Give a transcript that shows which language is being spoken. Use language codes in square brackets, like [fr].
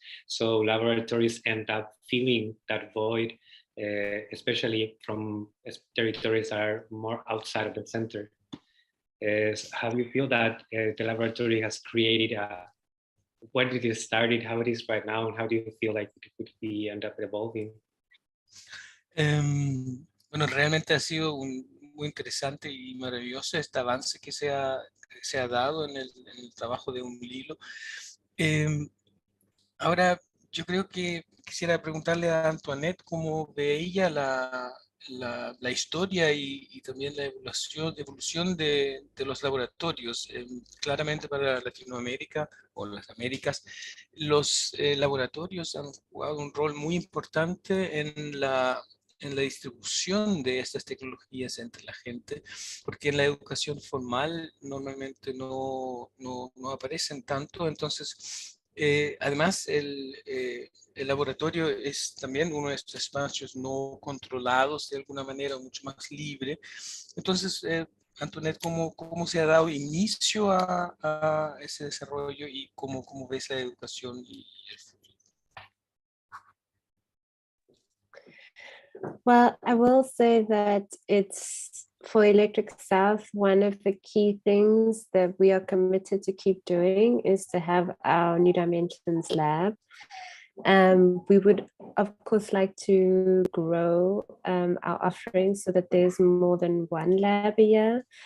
[en] So laboratories end up filling that void, especially from territories that are more outside of the center. How do you feel that the laboratory has created when did it started, how it is right now, and how do you feel like it could be end up evolving? [es] Bueno, realmente ha sido muy interesante y maravilloso este avance que se ha dado en el trabajo de Milo. Ahora, yo creo que quisiera preguntarle a Antoinette cómo ve ella la historia y también la evolución de los laboratorios. Claramente para Latinoamérica o las Américas, los laboratorios han jugado un rol muy importante en la distribución de estas tecnologías entre la gente, porque en la educación formal normalmente no aparecen tanto. Entonces, además, el laboratorio es también uno de estos espacios no controlados de alguna manera, mucho más libre. Entonces, Antoinette, ¿cómo se ha dado inicio a ese desarrollo y cómo ves la educación y el futuro? [en] Well, I will say that it's for Electric South, one of the key things that we are committed to keep doing is to have our New Dimensions lab. We would, of course, like to grow our offerings so that there's more than one lab a year.